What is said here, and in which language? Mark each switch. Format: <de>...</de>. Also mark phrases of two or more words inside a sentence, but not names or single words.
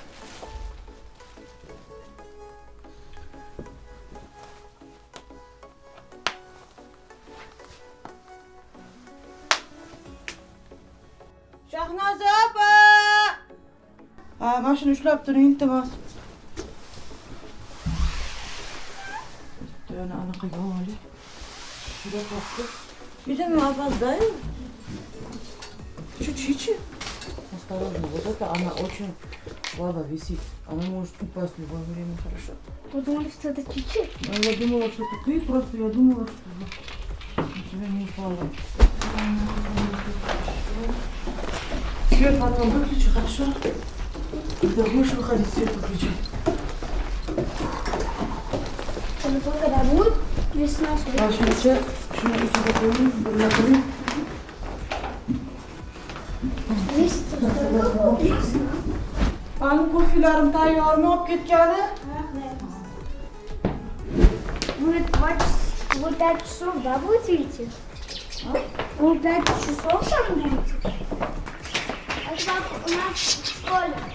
<uz>Shahnoza opa! Mana shuni ushlab turing, iltimos. Yana anaqa yo'li. Juda qattiq. Juda опоздаю.</uz> <ru>Чуть-чуть. Осторожно, вот это она очень слабо висит. Она может упасть в любое время, хорошо? Вы думали, что это чуть-чуть? Я думала, что это ты, просто я думала, что у тебя не упало. Свет потом выключи, хорошо? Когда будешь выходить, свет выключи. Это когда будет весна, Сейчас, почему у тебя такой?</ru> <uz>Benim ko'filarim tayyormi olib ketgani?</uz> <ru>Вы 5 часов, да, будете идти? Вы 5 часов там будете? Это как у нас в школе.</ru>